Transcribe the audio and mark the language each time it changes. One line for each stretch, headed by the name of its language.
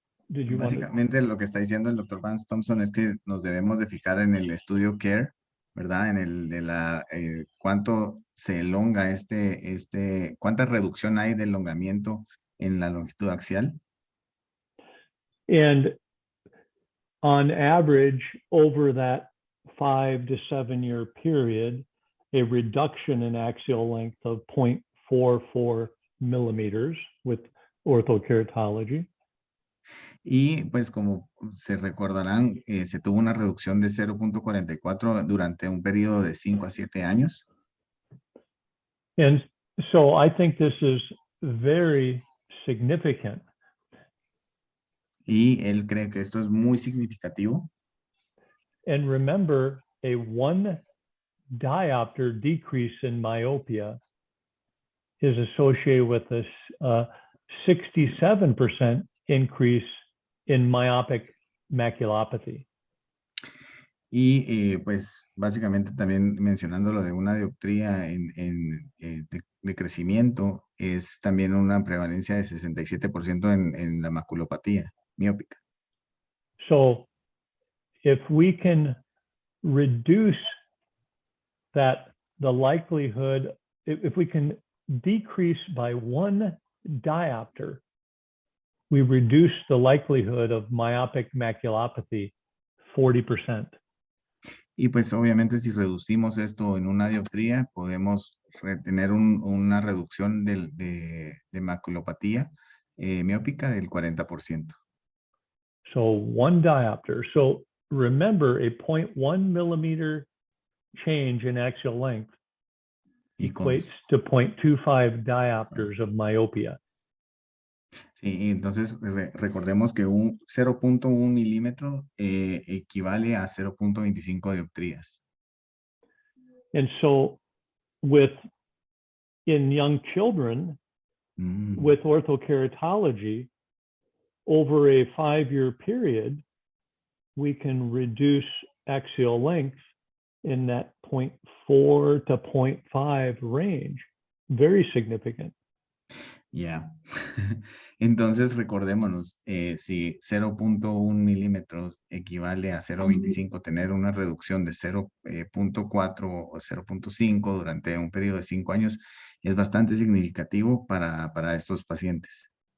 Spanish: Básicamente lo que está diciendo el doctor Vance Thompson es que nos debemos de fijar en el estudio CARE, ¿verdad? En el de la cuánto se elonga cuánta reducción hay de elongamiento en la longitud axial.
English: And on average, over that 5 to 7 year period, a reduction in axial length of 0.44 millimeters with orthokeratology.
Spanish: Y pues como se recordarán, se tuvo una reducción de 0.44 durante un periodo de 5 a 7 años.
English: And so I think this is very significant.
Spanish: Y él cree que esto es muy significativo.
English: And remember, a 1 diopter decrease in myopia is associated with a 67% increase in myopic maculopathy.
Spanish: Y pues básicamente también mencionando lo de una dioptría de crecimiento, es también una prevalencia de 67% en la maculopatía miópica.
English: So if we can reduce that, the likelihood, if we can decrease by 1 diopter, we reduce the likelihood of myopic maculopathy 40%.
Spanish: Y pues obviamente si reducimos esto en una dioptría, podemos tener una reducción de maculopatía miópica del 40%.
English: So 1 diopter. So remember, a 0.1 millimeter change in axial length equates to 0.25 diopters of myopia.
Spanish: Sí, entonces recordemos que un 0.1 milímetro equivale a 0.25 dioptrías.
English: And so in young children, with orthokeratology, over a 5 year period, we can reduce axial length in that 0.4 to 0.5 range. Very significant.
Spanish: Ya. Entonces recordémonos, si 0.1 milímetros equivale a 0.25, tener una reducción de 0.4 o 0.5 durante un periodo de 5 años es bastante significativo para estos pacientes.